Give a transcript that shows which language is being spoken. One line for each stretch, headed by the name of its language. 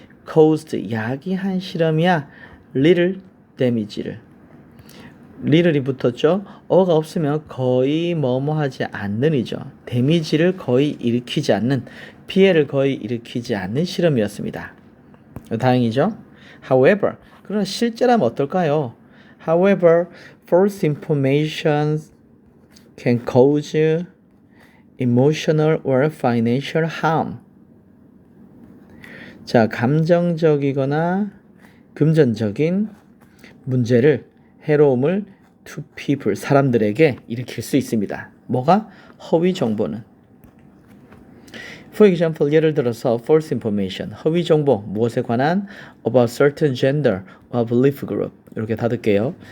Korean: caused 야기한 실험이야.
English: little damage
Korean: 를 little이 붙었죠. 어가 없으면 거의 뭐뭐 하지 않는 이죠. 데미지를 거의 일으키지 않는 피해를 거의 일으키지 않는 실험이었습니다. 다행이죠.
English: However
Korean: 그러나 실제라면 어떨까요?
English: However false information can cause emotional or financial harm.
Korean: 자, 감정적이거나 금전적인 문제를 해로움을
English: to people
Korean: 사람들에게 일으킬 수 있습니다. 뭐가? 허위 정보는.
English: For example
Korean: 예를 들어서
English: false information
Korean: 허위 정보 무엇에 관한
English: about certain gender or belief group
Korean: 이렇게 닫을게요.